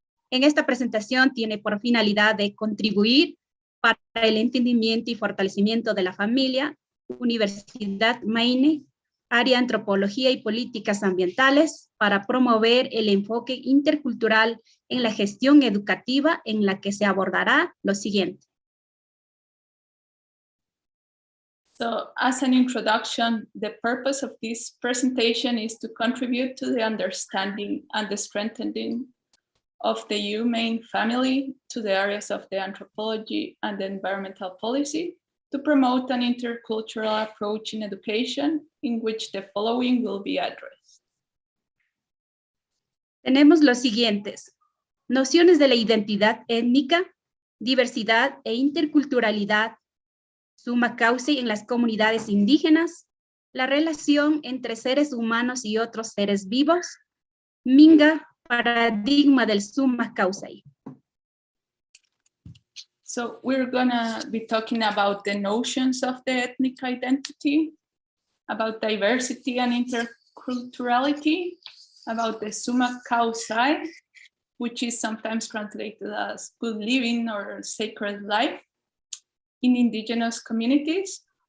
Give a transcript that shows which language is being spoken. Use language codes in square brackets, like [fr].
[es] En esta presentación tiene por finalidad de contribuir para el entendimiento y fortalecimiento de la familia, Universidad Maine, área Antropología y Políticas Ambientales, para promover el enfoque intercultural en la gestión educativa, en la que se abordará lo siguiente. [en] So as an introduction, the purpose of this presentation is to contribute to the understanding and the strengthening of the humane family to the areas of the anthropology and the environmental policy to promote an intercultural approach in education in which the following will be addressed. [es] Tenemos los siguientes: nociones de la identidad étnica, diversidad e interculturalidad, Sumak Kawsay en las comunidades indígenas, la relación entre seres humanos y otros seres vivos, Minga, paradigma del Sumak Kawsay. [en] So we're gonna be talking about the notions of the ethnic identity, about diversity and interculturality, about the Sumak Kawsay, which is sometimes translated as good living or sacred life in indigenous communities,